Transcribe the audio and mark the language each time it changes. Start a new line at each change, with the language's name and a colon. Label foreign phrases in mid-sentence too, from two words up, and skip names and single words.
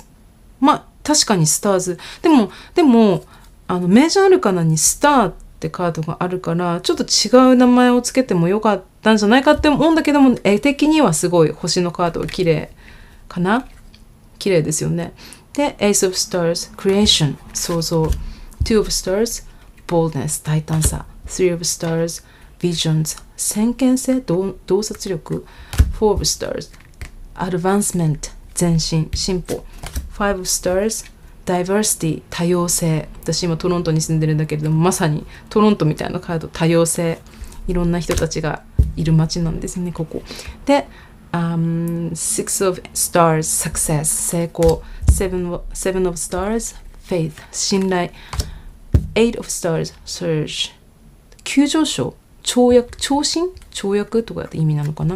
Japanese: 確かに Stars でもメジャーアルカナに Star ってカードがあるからちょっと違う名前をつけてもよかったんじゃないかって思うんだけども、絵的にはすごい星のカード綺麗かな。綺麗ですよね。で Ace of Stars Creation 創造、 Two of Stars Boldness 大胆さ、 Three of Stars Visions 先見性洞察力、 Four of Stars Advancement 前進進歩、 Five of Stars Diversity 多様性。私今トロントに住んでるんだけれどもまさにトロントみたいなカード、多様性、いろんな人たちがいる街なんですねここで。Six of Stars Success 成功、Seven of Stars Faith 信頼、Eight of Stars Surge 急上昇跳躍とかって意味なのかな。